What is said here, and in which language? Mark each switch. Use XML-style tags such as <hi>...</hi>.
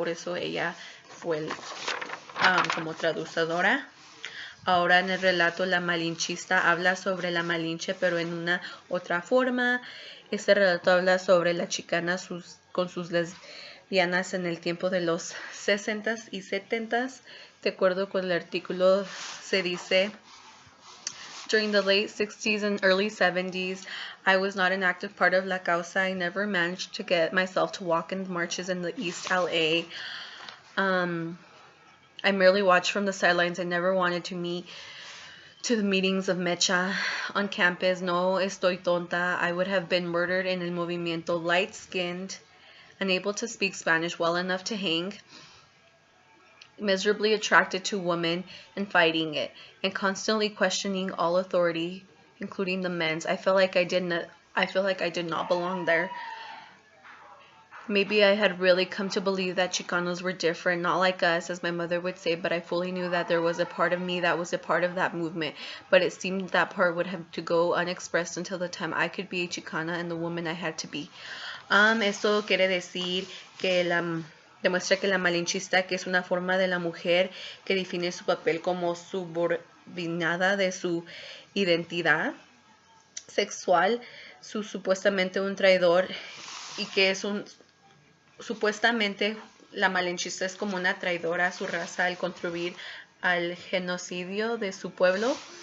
<es>Por eso ella fue como traducidora. Ahora en el relato la malinchista habla sobre la Malinche, pero en una otra forma. Este relato habla sobre la chicana con sus lesbianas en el tiempo de los 60s y 70s. De acuerdo con el artículo, se dice:</es> <en>During the late 60s and early 70s, I was not an active part of La Causa. I never managed to get myself to walk in the marches in the East LA. I merely watched from the sidelines. I never wanted to the meetings of Mecha on campus.</en> <es>No estoy tonta.</es> <en>I would have been murdered in el movimiento, light-skinned, unable to speak Spanish well enough to hang. miserably attracted to women and fighting it, and constantly questioning all authority, including the men's. I feel like I did not belong there. Maybe I had really come to believe that Chicanos were different, not like us, as my mother would say, but I fully knew that there was a part of me that was a part of that movement. But it seemed that part would have to go unexpressed until the time I could be a Chicana and the woman I had to be.</en> <es>Esto quiere decir que demuestra que la malinchista, que es una forma de la mujer que define su papel como subordinada de su identidad sexual, supuestamente un traidor, y que es supuestamente la malinchista es como una traidora a su raza al contribuir al genocidio de su pueblo.</es>